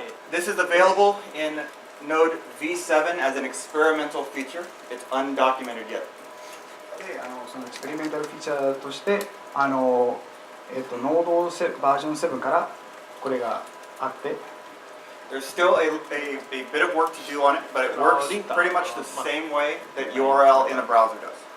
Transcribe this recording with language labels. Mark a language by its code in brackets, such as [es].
[en] This is available in Node v7 as an experimental feature. It's undocumented yet. [ja] でそのエクスペリメンタルフィーチャーとしてノードバージョン7からこれがあって、 [en] There's still a bit of work to do on it, but it works pretty much the same way that URL in a browser does.